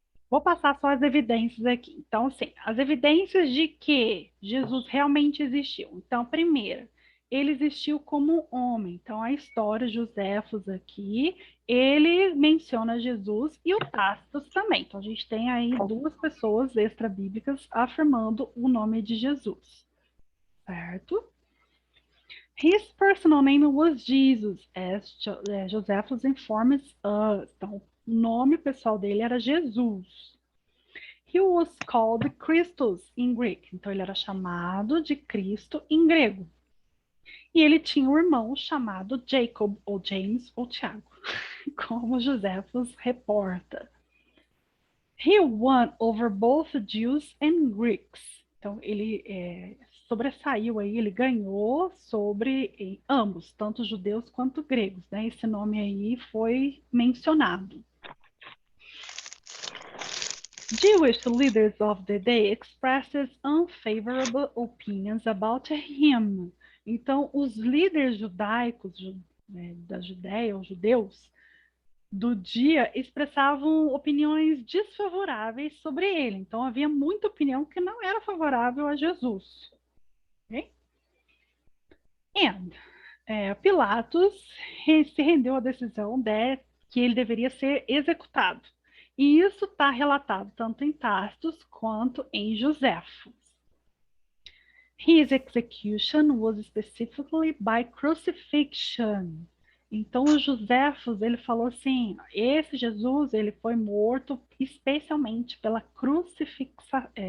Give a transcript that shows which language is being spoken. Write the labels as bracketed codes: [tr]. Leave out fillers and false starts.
[pt] Vou passar só as evidências aqui. Então, assim, as evidências de que Jesus realmente existiu. Então, primeiro, ele existiu como homem. Então, a história, Joséfos aqui, ele menciona Jesus e o Tácito também. Então, a gente tem aí duas pessoas extra-bíblicas afirmando o nome de Jesus, certo? [en] His personal name was Jesus, as Josephus informs us. [pt] Então, o nome pessoal dele era Jesus. [en] He was called Christos in Greek. [pt] Então, ele era chamado de Cristo em grego. E ele tinha um irmão chamado Jacob, ou James, ou Tiago, como Josephus reporta. [en] He won over both Jews and Greeks. [pt] Então, ele sobressaiu aí, ele ganhou sobre ambos, tanto judeus quanto gregos, né? Esse nome aí foi mencionado. [en] Jewish leaders of the day expressed unfavorable opinions about him. [pt] Então, os líderes judaicos da Judéia, os judeus, do dia, expressavam opiniões desfavoráveis sobre ele. Então, havia muita opinião que não era favorável a Jesus. Okay? [en] And [pt] Pilatos se rendeu à decisão que ele deveria ser executado. E isso está relatado tanto em Tácitos quanto em Joséfos. [en] His execution was specifically by crucifixion. [pt] Então, o Joséfos, ele falou assim, esse Jesus, ele foi morto especialmente pela crucifixão.